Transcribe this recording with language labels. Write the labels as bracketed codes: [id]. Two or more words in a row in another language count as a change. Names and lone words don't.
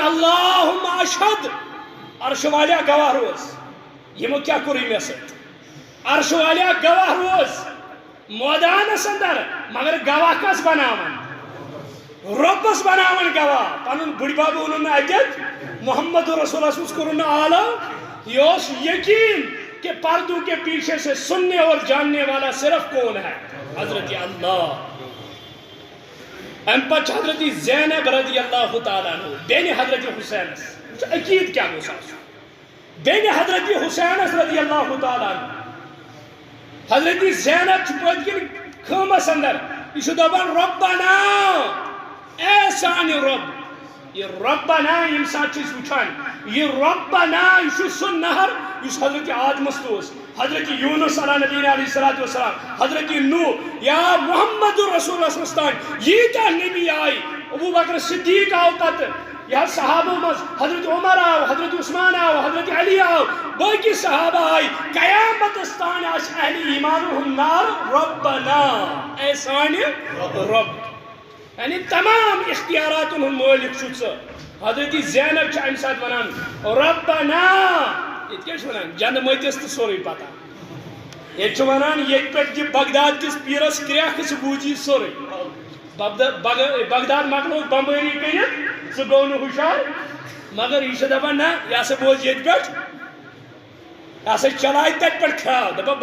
[ar] اللہُم اشہد [ks] عرش والیا گواہ روز یمو کیا کوٚر مےٚ سۭتۍ عرش والیا گواہ روز مٲدانس اندر مگر گواہ کس بناون رۄبس بناون گواہ پنُن بٕڈبب ووٚنُن نہٕ اتٮ۪تھ محمد رسول اللہ سٕنٛز کوٚرُن نہٕ عالم یہ اوس یقین [ur] کہ پردوں کے پیچھے سے سننے اور جاننے والا صرف کون ہے [ks] حضرت اللہ ام پتہ حضرت زینب [ar] رضی اللہ تعالیٰ عنہ [ks] بین حضرت حسینس عقید کیا گوٚژھ آسُن بین حضرت حسینس [ar] رضی اللہ تعالیٰ عنہ [ks] حضرت زینب چھُ پٔتۍ کِنۍ خٲمس اندر یہ چھُ دپان رۄبنا اے سانہِ رۄب یہ رۄبنا ییٚمہِ ساتہٕ چھِ أسۍ وٕچھان یہ رۄبنا یہ چھُ سُہ نہر یُس حضرت آدمس تہِ اوس حضرت یونس [ar] علیٰ نبینا علیہ الصلوۃ [ks] والسلام حضرت نوح یا محمد رسول اللہ [ar] صلی اللہ علیہ وسلم [ks] ییٖتیاہ نبی آئی ابو بکر صدیق آو پتہٕ یہ صحابہ مز حضرت عمر آو حضرت عثمان آو حضرت علی آو باقی صحابہ آئی قیامت استان آس اہل ایمان نار ربنا اے سانہِ رب یعنی تمام اختیارات مالک چھُ ژٕ حضرت زینب چھِ امہِ ساتہٕ ونان ربنا ییٚتہِ کیٛاہ چھِ ونان جنہٕ مٔتِس تہٕ سورُے پتہ ییٚتہِ چھُ ونان ییٚتہِ پٮ۪ٹھ دِ بغداد کِس پیٖرس کرٛٮ۪کھ ژٕ بوٗزی سورُے بغداد مکلوو بمبٲری کٔرِتھ ژٕ گوٚو نہٕ ہُشار مگر یہ چھِ دپان نہ یہ ہسا بوز ییٚتہِ پٮ۪ٹھ یہ ہسا چلاے تتہِ پٮ۪ٹھ خیال دپان